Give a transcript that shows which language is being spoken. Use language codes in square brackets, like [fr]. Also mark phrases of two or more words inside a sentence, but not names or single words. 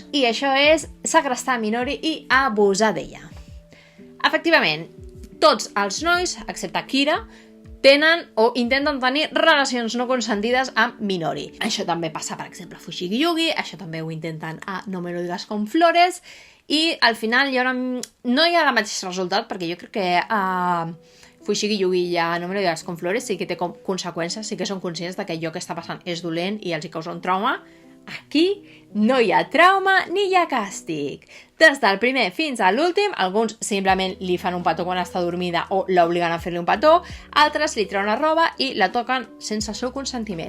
[ca] I això és segrestar Minori i abusar d'ella. Efectivament, tots els nois, excepte Akira, tenen o intenten tenir relacions no consentides amb Minori. Això també passa, per exemple, a Fushigi Yugi, això també ho intenten a No me lo digas con flores, i al final no hi ha el mateix resultat, perquè jo crec que Fushigi Yugi i No me lo digas con flores sí que té conseqüències, sí que són conscients de que allò que està passant és dolent i els hi causa un trauma. Aquí no hi ha trauma ni hi ha càstig. Des del primer fins a l'últim, alguns simplement li fan un petó quan està dormida o l'obliguen a fer-li un petó, altres li treuen la roba i la toquen sense el seu consentiment.